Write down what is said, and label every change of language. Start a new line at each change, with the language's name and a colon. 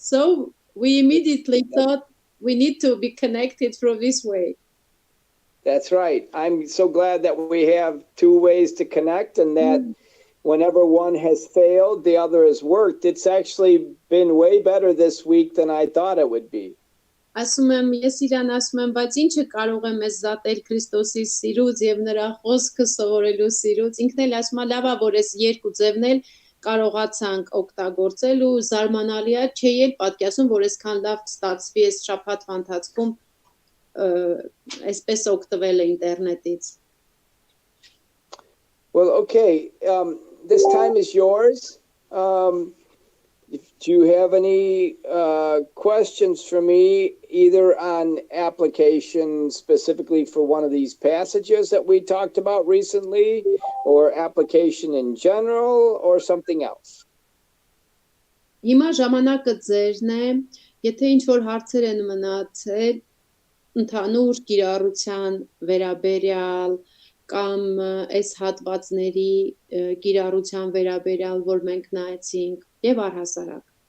English: So we immediately thought we need to be connected through this way. That's right. I'm so glad that we have two ways to connect and that whenever one has failed, the other has worked. It's actually been way better this week than I thought it would be.
Armenian: Ասում եմ, ես իրան ասում եմ, բայց ինչը կարող է մեզ զատել Քրիստոսի սիրուց եւ նրա խոսքը սովորելու սիրուց։ Ինքն էլ ասում է, լավ է, որ այս երկու ձևն էլ կարողացանք օգտագործել ու զարմանալի է, չէի էլ պատկերացնում, որ այսքան լավ ստացվի այս շաբաթվա ընթացքում այսպես օգտվել ինտերնետից.
English: Well, okay. This time is yours. Do you have any questions for me, either on application specifically for one of these passages that we talked about recently, or application in general, or something else?
Armenian: Հիմա ժամանակը ձերն է, եթե ինչ-որ հարցեր են մնացել, ընդհանուր կիրառության վերաբերյալ կամ այս հատվածների կիրառության վերաբերյալ, որ մենք նայեցինք, եւ առհասարակ.